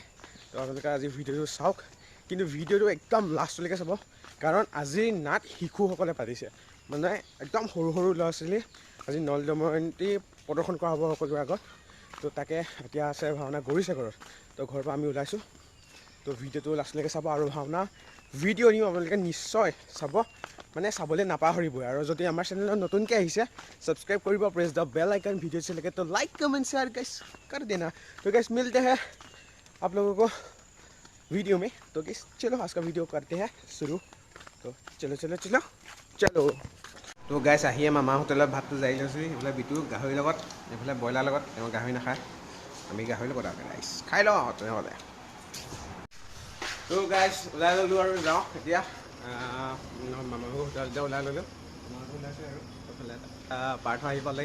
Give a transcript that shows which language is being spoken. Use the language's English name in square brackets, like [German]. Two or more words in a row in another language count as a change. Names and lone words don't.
[Assamese] তো আপোনালোকে আজি ভিডিঅ'টো চাওক, কিন্তু ভিডিঅ'টো একদম লাষ্টলৈকে চাব, কাৰণ আজি নাট শিশুসকলে পাতিছে, মানে একদম সৰু সৰু ল'ৰা ছোৱালী আজি নল দময়ন্তী প্ৰদৰ্শন কৰা হ'ব সকলোৰে আগত। তো তাকে এতিয়া আছে ভাওনা গৌৰীছে ঘৰত। তো ঘৰৰ পৰা আমি ওলাইছোঁ। তো ভিডিঅ'টো লাষ্টলৈকে চাব, আৰু ভাওনা ভিডিঅ' দিম আপোনালোকে নিশ্চয় চাব, মানে চাবলৈ নাপাহৰিবই। আৰু যদি আমাৰ চেনেলত নতুনকৈ আহিছে [Hindi] सब्सक्राइब करिए, [English] press the bell icon. [Hindi] वीडियो से लगे तो [English] like comment share guys [Hindi] कर देना। तो गाइस मिलते हैं आप लोगों को वीडियो में। तो गाइस चलो आज का वीडियो करते हैं शुरू। तो चलो चलो चलो चलो। तो गाइस [Assamese] আহিয়ে মামা হোটেলত ভাতটো যাই লৈছোঁ। এইফালে বিটু গাহৰিৰ লগত, এইফালে ব্ৰইলাৰ লগত। তেওঁ গাহৰি নাখায়, আমি গাহৰিৰ লগত আৰু গাইছ খাই লওঁ তেনেহ'লে। তো গাইছ ওলাই ল'লোঁ আৰু যাওঁ এতিয়া মামা হোটেলতে ওলাই ল'লোঁ। মামাটো ওলাইছে আৰু এইফালে পাৰ্থ আহি পালেগৈ।